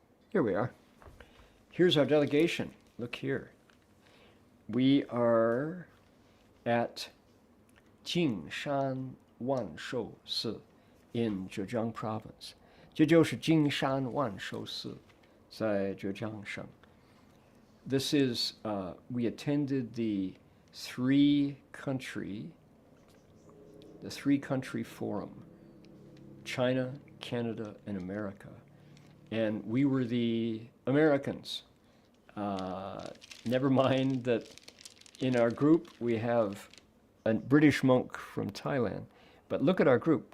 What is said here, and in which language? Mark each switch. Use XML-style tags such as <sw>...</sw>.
<en>Here we are. Here's our delegation. Look here. We are at Jingshan Wanshou Si in Zhejiang Province.</en> <zh>这就是金山万寿寺，在浙江省。</zh> <en>This is, we attended the three country forum, China, Canada, and America. And we were the Americans. Never mind that in our group we have a British monk from Thailand. But look at our group.</en>